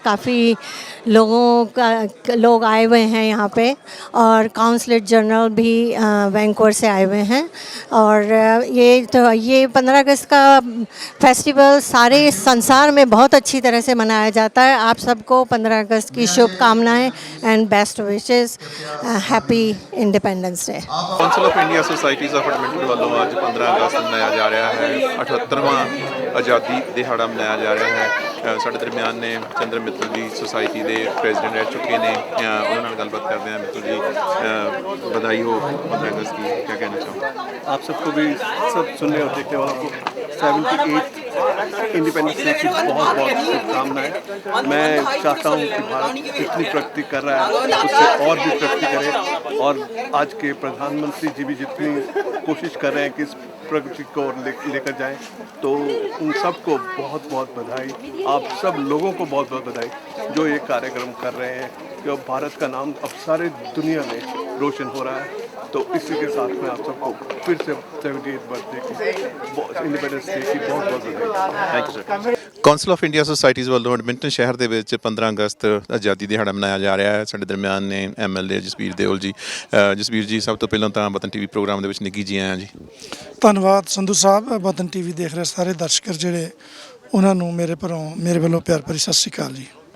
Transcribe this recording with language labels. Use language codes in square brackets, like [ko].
[hi] काफ़ी लोग आए हुए हैं यहाँ पे और काउंसलर जनरल भी वैंकूवर से आए हुए हैं। और ये 15 अगस्त का फेस्टिवल सारे संसार में बहुत अच्छी तरह से मनाया जाता है। आप सबको 15 अगस्त की शुभकामनाएं [en] And best wishes. Happy independence day. [pa] Council of India societies of Edmonton ਵੱਲੋਂ ਅੱਜ 15 ਅਗਸਤ ਮਨਾਇਆ ਜਾ ਰਿਹਾ ਹੈ 78ਵਾਂ ਆਜ਼ਾਦੀ ਦਿਹਾੜਾ ਮਨਾਇਆ ਜਾ ਰਿਹਾ ਹੈ ਸਾਡੇ ਦਰਮਿਆਨ ਨੇ ਚੰਦਰ ਮਿੱਤਲ ਜੀ ਸੁਸਾਇਟੀ ਦੇ ਪ੍ਰੈਜ਼ੀਡੈਂਟ ਰਹਿ ਚੁੱਕੇ ਨੇ ਉਹਨਾਂ ਨਾਲ ਗੱਲਬਾਤ ਕਰਦੇ ਹਾਂ ਮਿੱਤਲ [hi] जी बधाई हो 15 अगस्त की क्या कहना चाहूँगा आप सबको भी सब सुनने और देखने वालों को 78 इंडिपेंडेंस डे की बहुत बहुत शुभकामनाएं। मैं चाहता हूं कि भारत जितनी प्रगति कर रहा है उससे और भी प्रगति करे और आज के प्रधानमंत्री जी भी जितनी कोशिश कर रहे हैं कि इस प्रगति को लेकर जाएं तो उन सबको बहुत बहुत बधाई। आप सब लोगों को बहुत बहुत बधाई जो ये कार्यक्रम कर रहे हैं कि अब भारत का नाम अब सारे दुनिया में रोशन हो रहा है। तो इसी के साथ में आप सबको फिर से 78th बर्थडे की इंडिपेंडेंस डे की बहुत बहुत बधाई। [pa] Thank you sir council of India societies ਵੱਲੋਂ ਐਡਮਿੰਟਨ ਸ਼ਹਿਰ ਦੇ ਵਿੱਚ 15 ਅਗਸਤ ਆਜ਼ਾਦੀ ਦਿਹਾੜਾ ਮਨਾਇਆ ਜਾ ਰਿਹਾ ਹੈ ਸਾਡੇ ਦਰਮਿਆਨ ਨੇ ਐਮਐਲਏ ਜਸਬੀਰ ਦਿਓਲ ਜੀ ਜਸਬੀਰ ਜੀ ਸਭ ਤੋਂ ਪਹਿਲਾਂ ਤਾਂ ਵਤਨ ਟੀਵੀ ਪ੍ਰੋਗਰਾਮ ਦੇ ਵਿੱਚ ਨਿੱਘੀ ਜੀ ਆਇਆਂ ਜੀ ਧੰਨਵਾਦ ਸੰਧੂ ਸਾਹਿਬ। ਵਤਨ ਟੀਵੀ ਦੇਖ ਰਹੇ ਸਾਰੇ ਦਰਸ਼ਕ ਜਿਹੜੇ ਉਹਨਾਂ ਨੂੰ ਮੇਰੇ ਵੱਲੋਂ ਪਿਆਰ ਭਰੀ ਸਤਿ ਸ਼੍ਰੀ ਅਕਾਲ ਜੀ।